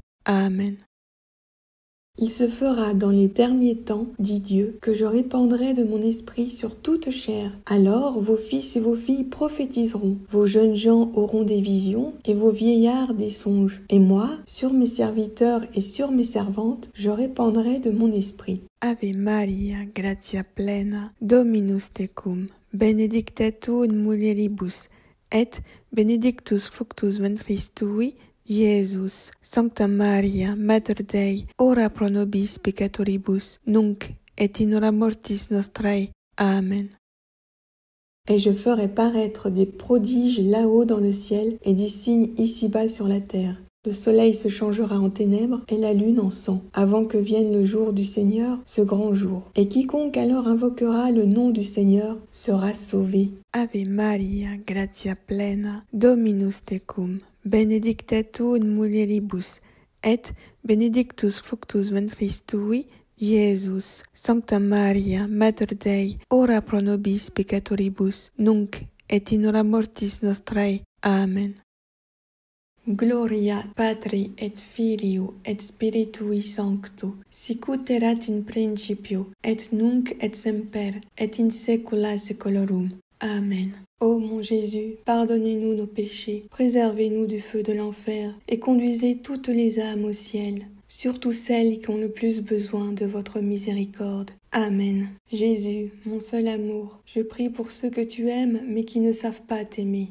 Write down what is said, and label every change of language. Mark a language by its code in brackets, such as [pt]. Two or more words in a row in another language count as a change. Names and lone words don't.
[la] Amen. [fr] Il se fera dans les derniers temps, dit Dieu, que je répandrai de mon esprit sur toute chair. Alors vos fils et vos filles prophétiseront, vos jeunes gens auront des visions, et vos vieillards des songes. Et moi, sur mes serviteurs et sur mes servantes, je répandrai de mon esprit. [la] Ave Maria, gratia plena, Dominus tecum, benedicta tu in mulieribus, et benedictus fructus ventris tui, Iesus. Sancta Maria, Mater Dei, ora pro nobis peccatoribus, nunc et in hora mortis nostrae. Amen. [fr] Et je ferai paraître des prodiges là-haut dans le ciel et des signes ici-bas sur la terre. Le soleil se changera en ténèbres et la lune en sang, avant que vienne le jour du Seigneur, ce grand jour. Et quiconque alors invoquera le nom du Seigneur sera sauvé. [la] Ave Maria, gratia plena, Dominus tecum, benedicta tu in mulieribus, et benedictus fructus ventris tui, Iesus. Sancta Maria, Mater Dei, ora pro nobis peccatoribus, nunc et in hora mortis nostrae. Amen. Gloria Patri et Filio et Spiritui Sancto, sicut erat in principio, et nunc et semper, et in saecula saeculorum. Amen. [fr] Ô mon Jésus, pardonnez-nous nos péchés, préservez-nous du feu de l'enfer, et conduisez toutes les âmes au ciel, surtout celles qui ont le plus besoin de votre miséricorde. Amen. Jésus, mon seul amour, je prie pour ceux que tu aimes mais qui ne savent pas t'aimer.